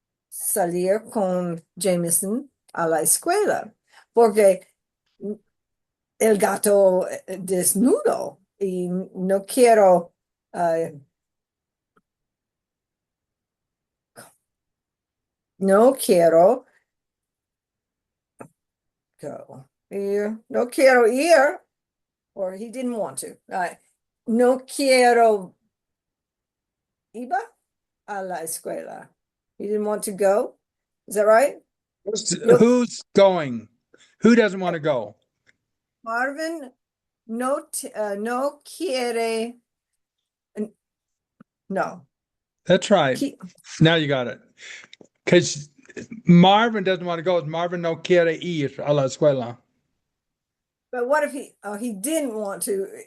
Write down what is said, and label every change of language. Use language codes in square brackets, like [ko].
[es] salir con Jameson a la escuela porque el gato desnudo y no quiero no quiero go. No quiero ir, [en] or he didn't want to. [es] No quiero iba a la escuela. [en] He didn't want to go. Is that right? Who's going? Who doesn't want to go? [es] Marvin no quiere. No. [en] That's right. Now you got it. Because Marvin doesn't want to go. [es] Marvin no quiere ir a la escuela. [en] But what if he didn't want to?